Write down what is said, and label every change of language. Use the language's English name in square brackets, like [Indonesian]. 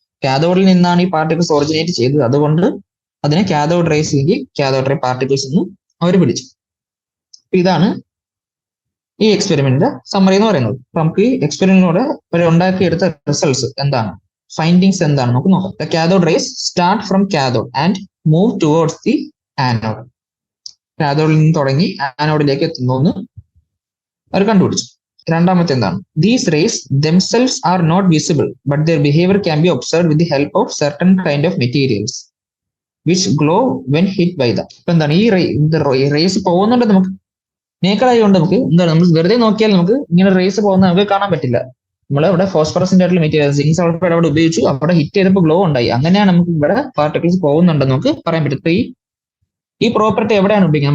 [Malayalam] കാഥോഡിൽ നിന്നാണ് ഈ particles originate ചെയ്തത്, അതുകൊണ്ട് അതിനെ കാഥോഡ് റേസ് അല്ലെങ്കിൽ കാഥോഡ് റേ പാർട്ടിക്കിൾസ് എന്ന് അവർ വിളിച്ചു. ഇതാണ് ഈ എക്സ്പെരിമെന്റിന്റെ സമ്മറി എന്ന് പറയുന്നത്. അപ്പൊ നമുക്ക് ഈ എക്സ്പെരിമെന്റിലൂടെ ഉണ്ടാക്കിയെടുത്ത റിസൾട്ട്സ് എന്താണ്, ഫൈൻഡിങ്സ് എന്താണ് നമുക്ക് നോക്കാം. [English] The cathode rays start from cathode and move towards the anode. [Malayalam] കാഥോഡിൽ നിന്ന് തുടങ്ങി ആനോഡിലേക്ക് എത്തുന്നു എന്ന് അവർ കണ്ടുപിടിച്ചു. രണ്ടാമത്തെ എന്താണ്? [English] These rays themselves are not visible, but their behavior can be observed with the help of certain kind of materials which glow when hit by them. [Malayalam] ഇപ്പൊ എന്താണ് ഈ റേസ് പോകുന്നുണ്ട് നമുക്ക് നേക്കഡായി കൊണ്ട് നമുക്ക് എന്താണ് നമ്മൾ വെറുതെ നോക്കിയാൽ നമുക്ക് ഇങ്ങനെ റേസ് പോകുന്ന നമുക്ക് കാണാൻ പറ്റില്ല. നമ്മൾ ഇവിടെ ഫോസ്ഫറസിന്റെ ആയിട്ടുള്ള മെറ്റീരിയൽ സിങ്ക് സൾഫൈഡ് അവിടെ ഉപയോഗിച്ചു, അവിടെ ഹിറ്റ് ചെയ്തപ്പോൾ ഗ്ലോ ഉണ്ടായി. അങ്ങനെയാണ് നമുക്ക് ഇവിടെ പാർട്ടിക്കിൾസ് പോകുന്നുണ്ടെന്ന് നമുക്ക് പറയാൻ പറ്റും. ഇപ്പൊ ഈ പ്രോപ്പർട്ടി എവിടെയാണ് ഉപയോഗിക്കുന്നത്?